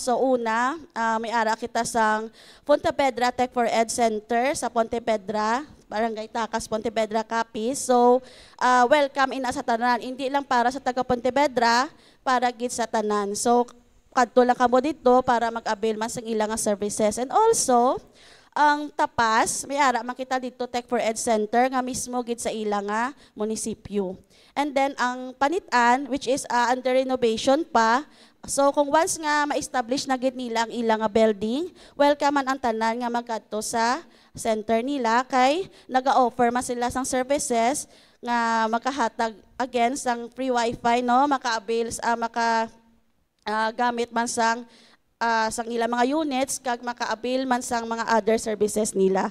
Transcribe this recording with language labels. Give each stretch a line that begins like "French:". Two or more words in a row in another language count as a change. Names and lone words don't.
Hiligaynon: So una, may-ari kita sa Ponte Vedra Tech for Ed Center sa Ponte Vedra, Barangay Takas, Ponte Vedra, Capiz. So welcome ina sa tanan, hindi lang para sa taga Ponte Vedra, para gid sa tanan. So kadto lang kamo dito para mag-avail man sa ilang services.
English: And also,
Hiligaynon: ang Tapas, may ara makita dito Tech for Ed Center nga mismo gid sa ilang munisipyo.
English: And then ang Panitan, which is under renovation pa.
Hiligaynon: So kung once nga ma-establish na gid nila ang ilang building, welcome man ang tanan nga magkadto sa center nila kay naga-offer man sila sang services nga makahatag again sang
English: free wifi,
Hiligaynon: no, maka-avail gamit man sang ilang mga units kag maka-avail man sang mga
English: other services
Hiligaynon: nila.